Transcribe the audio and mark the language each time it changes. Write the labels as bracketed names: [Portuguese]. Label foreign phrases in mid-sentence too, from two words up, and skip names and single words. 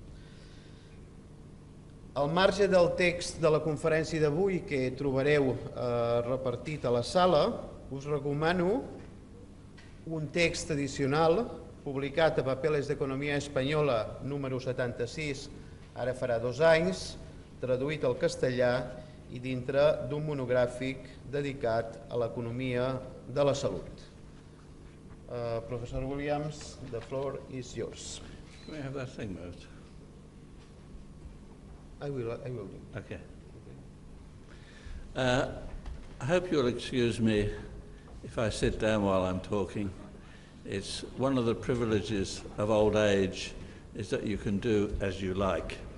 [Catalan] Al marge del text de la conferència d'avui que trobareu repartit a la sala, us recomano un text addicional publicat a Papeles d'Economia Espanyola número 76, ara farà 2 anys, traduït al castellà i dintre d'un monogràfic dedicat a l'economia de la salut. [English] Professor Williams, the floor is yours. Can we have that thing moved? I will do. Okay. I hope you'll excuse me if I sit down while I'm talking. It's one of the privileges of old age is that you can do as you like.